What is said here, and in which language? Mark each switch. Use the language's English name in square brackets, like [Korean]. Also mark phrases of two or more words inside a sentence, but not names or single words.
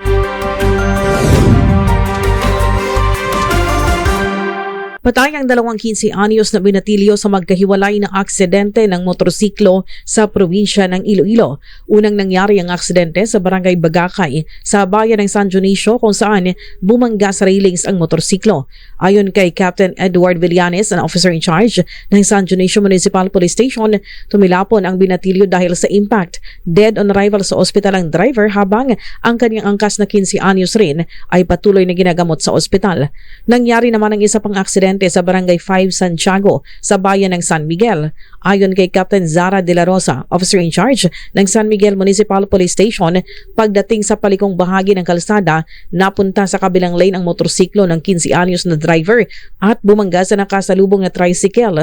[Filipino] Patay ang 15 anyos na binatilyo sa magkahiwalay na aksidente ng motorsiklo sa probinsya ng Iloilo. Unang nangyari ang aksidente sa Barangay Bagakay sa bayan ng San Dionisio kung saan bumangga sa railings ang motorsiklo. Ayon kay Captain Edward Villanes, [English] an officer in charge [Filipino] ng San Dionisio Municipal Police Station, tumilapon ang binatilyo dahil sa impact. [English] Dead on arrival [Filipino] sa ospital ang driver habang ang kanyang angkas na 15 anyos rin ay patuloy na ginagamot sa ospital. Nangyari naman ang isa pang aksidente sa Barangay 5 Santiago sa bayan ng San Miguel. Ayon kay Captain Zara De La Rosa, [English] officer in charge [Filipino] ng San Miguel Municipal Police Station, pagdating sa palikong bahagi ng kalsada, napunta sa kabilang lane ang motorsiklo ng 15 anyos na driver at bumangga sa nakasalubong na tricycle.